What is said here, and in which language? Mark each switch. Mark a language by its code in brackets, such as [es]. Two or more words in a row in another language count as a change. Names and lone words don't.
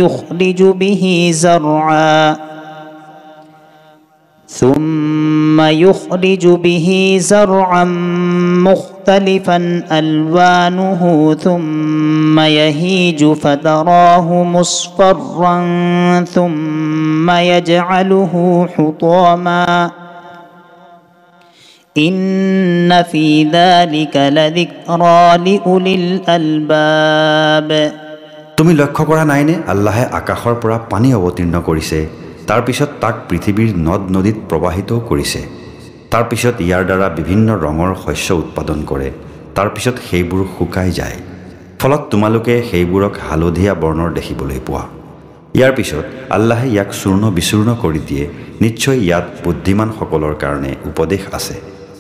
[ar] يخرج به زرعا مختلفا ألوانه ثم يهيج فتراه مصفرا ثم يجعله حطاما إن في ذلك لذكرى لأولي الألباب [as] তুমি লক্ষ্য কৰা নাইনে আল্লাহে আকাশৰ পৰা পানী অৱতীৰ্ণ কৰিছে তাৰ পিছত তাক পৃথিৱীৰ নদ নদীত প্ৰবাহিত কৰিছে তাৰ পিছত ইয়াৰ দ্বাৰা বিভিন্ন ৰঙৰ শস্য উৎপাদন কৰে তাৰ পিছত সেইবোৰ শুকাই যায় ফলত তোমালোকে সেইবোৰক হালধীয়া বৰ্ণৰ দেখিবলৈ পোৱা ইয়াৰ পিছত আল্লাহে ইয়াক চূৰ্ণ বিচূৰ্ণ কৰি দিয়ে নিশ্চয় ইয়াত বুদ্ধিমানসকলৰ কাৰণে উপদেশ আছে